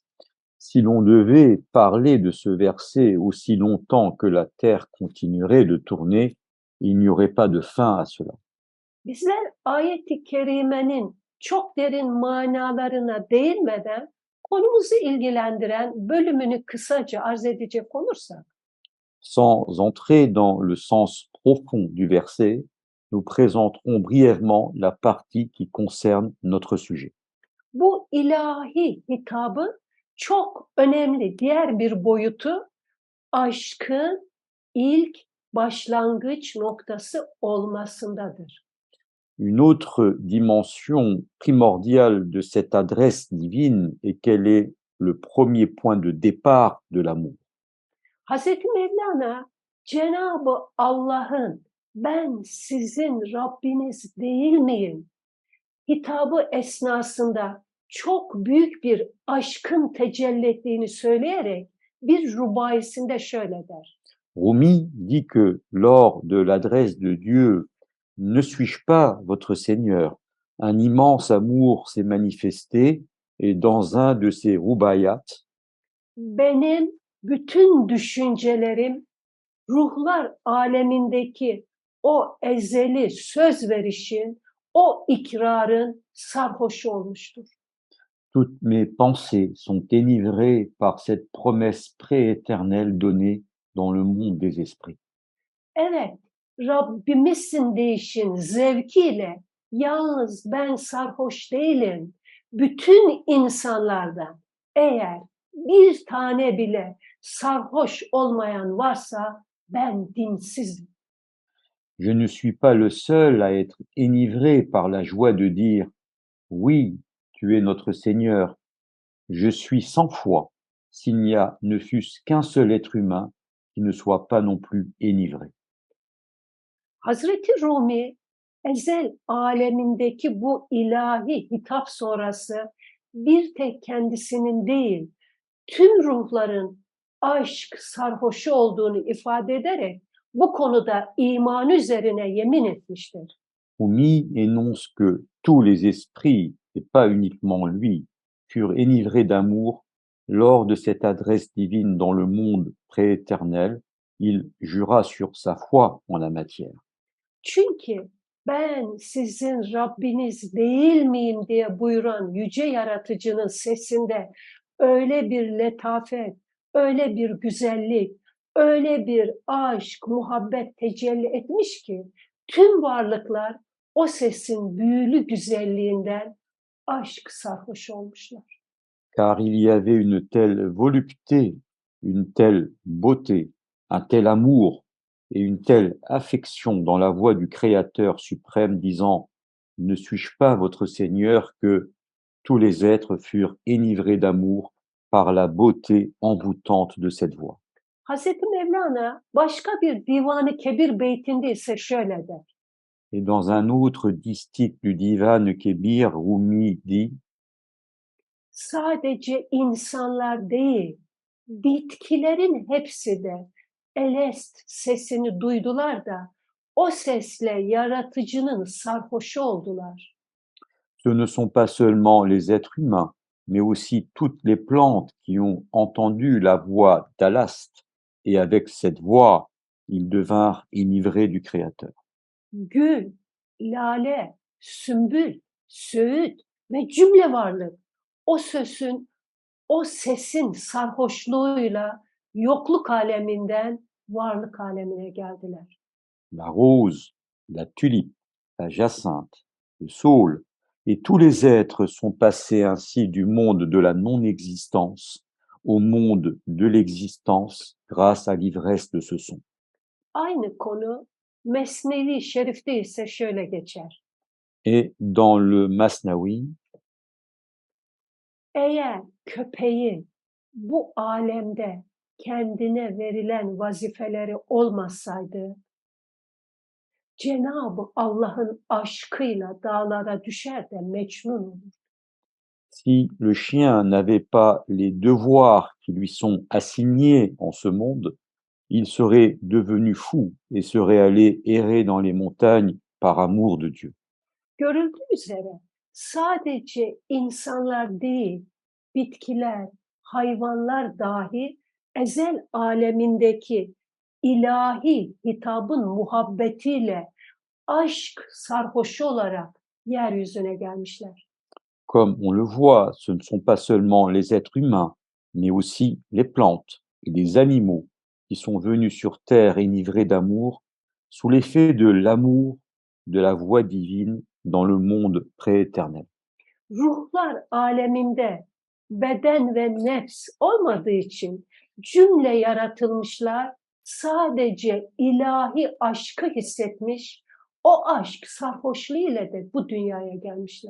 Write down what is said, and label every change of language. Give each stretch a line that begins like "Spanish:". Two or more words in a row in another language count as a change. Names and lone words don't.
French: Si l'on devait parler de ce verset aussi longtemps que la terre continuerait de tourner, il n'y aurait pas de fin à cela.
Turkish: Bizler ayet-i kerimenin çok derin manalarına değinmeden konumuzu ilgilendiren bölümünü kısaca arz edecek olursak,
French: Sans entrer dans le sens profond du verset, nous présenterons brièvement la partie qui concerne notre sujet.
Turkish: bu ilahi hitabın çok önemli diğer bir boyutu aşkın ilk başlangıç noktası olmasındadır.
French: Une autre dimension primordiale de cette adresse divine est qu'elle est le premier point de départ de l'amour.
Turkish: Hazreti Mevlana Cenab-ı Allah'ın ben sizin Rabbiniz değil miyim hitabı esnasında çok büyük bir aşkın tecelli ettiğini söyleyerek bir rubaisinde şöyle der.
French: Rumi dit que lors de l'adresse de Dieu, ne suis-je pas votre Seigneur? Un immense amour s'est manifesté et dans un de ses rubaiyat,
Turkish: Benim bütün düşüncelerim ruhlar alemindeki o ezeli söz verişin, o ikrarın sarhoşu olmuştur.
French: toutes mes pensées sont enivrées par cette promesse prééternelle donnée dans le monde des esprits.
Turkish: Evet, Rabbimizsin deyişin zevkiyle yalnız ben sarhoş değilim. Bütün insanlardan eğer bir tane bile sarhoş olmayan varsa ben dinsizim.
French: Je ne suis pas le seul à être enivré par la joie de dire oui, tu es notre Seigneur. Je suis sans foi s'il n'y a ne fût-ce qu'un seul être humain qui ne soit pas non plus enivré.
Turkish: Hazreti Rumi ezel alemindeki bu ilahi hitap sonrası bir tek kendisinin değil, tüm ruhların aşk sarhoşu olduğunu ifade ederek bu konuda iman üzerine yemin etmiştir.
French: Rumi énonce que tous les esprits, et pas uniquement lui, furent enivrés d'amour lors de cette adresse divine dans le monde prééternel. Il jura sur sa foi en la matière.
Turkish: Çünkü ben sizin Rabbiniz değil miyim diye buyuran yüce yaratıcının sesinde öyle bir letafet, öyle bir güzellik, öyle bir aşk, muhabbet tecelli etmiş ki tüm varlıklar o sesin büyülü güzelliğinden aşk sarhoş olmuşlar.
French: Car il y avait une telle volupté, une telle beauté, un tel amour et une telle affection dans la voix du Créateur suprême disant « Ne suis-je pas votre Seigneur » que tous les êtres furent enivrés d'amour par la beauté envoûtante de cette voix.
Turkish: Hazreti Mevlana başka bir Divan-ı Kebir beytinde ise şöyle der.
French: Et dans un autre distique du Divan Kebir, Rumi dit
Turkish: Sadece insanlar değil, bitkilerin hepsi de elest sesini duydular da o sesle yaratıcının sarhoşu oldular.
French: ce ne sont pas seulement les êtres humains, mais aussi toutes les plantes qui ont entendu la voix d'Alast, et avec cette voix, ils devinrent enivrés du Créateur.
Turkish: Gül, lale, sümbül, söğüt ve cümle varlık o sesin sarhoşluğuyla yokluk aleminden varlık alemine geldiler.
French: La rose, la tulipe, la jacinthe, le saule, et tous les êtres sont passés ainsi du monde de la non-existence au monde de l'existence grâce à l'ivresse de ce son.
Turkish: Aynı konu Mesnevi Şerif'te ise şöyle geçer.
French: Et dans le Masnawi,
Turkish: Eğer köpeğin bu alemde kendine verilen vazifeleri olmasaydı, Cenab-ı Allah'ın aşkıyla dağlara düşer de Mecnun olur.
French: si le chien n'avait pas les devoirs qui lui sont assignés en ce monde, il serait devenu fou et serait allé errer dans les montagnes par amour de Dieu.
Turkish: Görüldüğü üzere sadece insanlar değil, bitkiler, hayvanlar dahi ezel alemindeki ilahi hitabın muhabbetiyle aşk sarhoşu olarak yeryüzüne gelmişler.
French: Comme on le voit, ce ne sont pas seulement les êtres humains, mais aussi les plantes et les animaux qui sont venus sur terre enivrés d'amour, sous l'effet de l'amour de la voix divine dans le monde prééternel.
Turkish: Ruhlar aleminde beden ve nefs olmadığı için cümle yaratılmışlar sadece ilahi aşkı hissetmiş, o aşk sarhoşluğuyla da bu dünyaya gelmişler.